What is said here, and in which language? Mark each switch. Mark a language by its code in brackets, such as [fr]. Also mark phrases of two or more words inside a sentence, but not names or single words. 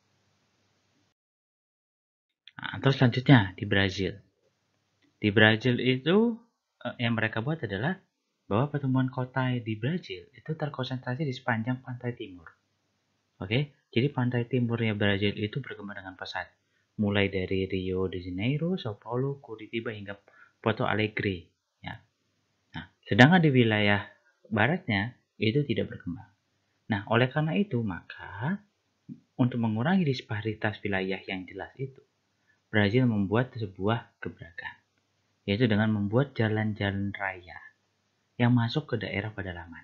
[id] Nah, terus selanjutnya di Brazil. Di Brazil itu yang mereka buat adalah bahwa pertumbuhan kota di Brazil itu terkonsentrasi di sepanjang pantai timur. Oke, jadi pantai timurnya Brazil itu berkembang dengan pesat, mulai dari Rio de Janeiro, Sao Paulo, Curitiba hingga Porto Alegre. Ya. Nah, sedangkan di wilayah baratnya itu tidak berkembang. Nah, oleh karena itu maka untuk mengurangi disparitas wilayah yang jelas itu, Brazil membuat sebuah gebrakan, yaitu dengan membuat jalan-jalan raya yang masuk ke daerah pedalaman.